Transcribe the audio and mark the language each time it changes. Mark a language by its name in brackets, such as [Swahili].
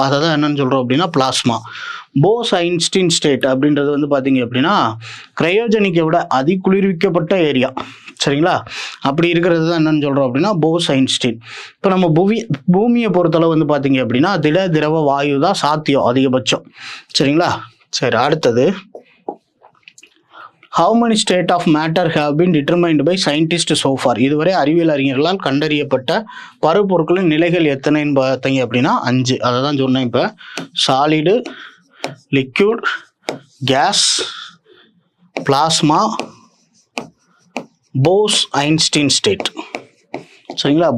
[Tamil] அதை தான் என்னன்னு சொல்கிறோம் அப்படின்னா பிளாஸ்மா. போஸ் ஐன்ஸ்டீன் ஸ்டேட் அப்படின்றது வந்து பார்த்தீங்க அப்படின்னா கிரையோஜெனிக்கை விட அதிகுளிர்விக்கப்பட்ட ஏரியா சரிங்களா. அப்படி இருக்கிறது தான் என்னன்னு சொல்கிறோம் அப்படின்னா போஸ் ஐன்ஸ்டீன். இப்போ நம்ம பூமியை பொறுத்தளவு வந்து பார்த்தீங்க அப்படின்னா திரவ வாயு தான் சாத்தியம் அதிகபட்சம் சரிங்களா. சரி, அடுத்தது [English] how many state of matter have been determined by scientists so far? [Tamil] இதுவரை அறிவியல் அறிஞர்களால் கண்டறியப்பட்ட பருப்பொருட்களின் நிலைகள் எத்தனைன்னு பார்த்தீங்க அப்படின்னா 5. அதை தான் சொன்னேன். இப்போ solid, liquid, case, plasma, Bose Einstein state சரிங்களா.